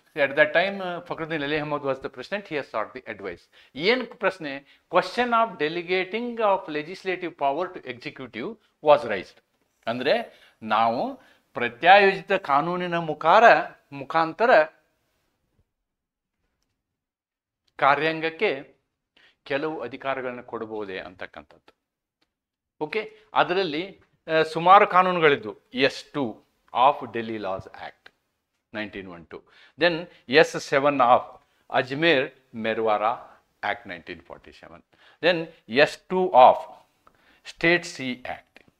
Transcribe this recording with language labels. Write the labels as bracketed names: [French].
[English] At that time, Fakhruddin Ali Ahmad was the president. He has sought the advice. [Kannada] ಏನು ಪ್ರಶ್ನೆ? [English] Question of delegating of legislative power to executive was raised. [Kannada] ಅಂದರೆ ನಾವು ಪ್ರತ್ಯಾಯೋಜಿತ ಕಾನೂನಿನ ಮುಖಾಂತರ ಕಾರ್ಯಾಂಗಕ್ಕೆ ಕೆಲವು ಅಧಿಕಾರಗಳನ್ನು ಕೊಡಬಹುದೇ ಅಂತಕ್ಕಂಥದ್ದು. ಓಕೆ, ಅದರಲ್ಲಿ ಸುಮಾರು ಕಾನೂನುಗಳಿದ್ದು. [English] S2 of Delhi laws act 1912, then S7 of Ajmer Merwara Act 1947, then S2 of State C Act.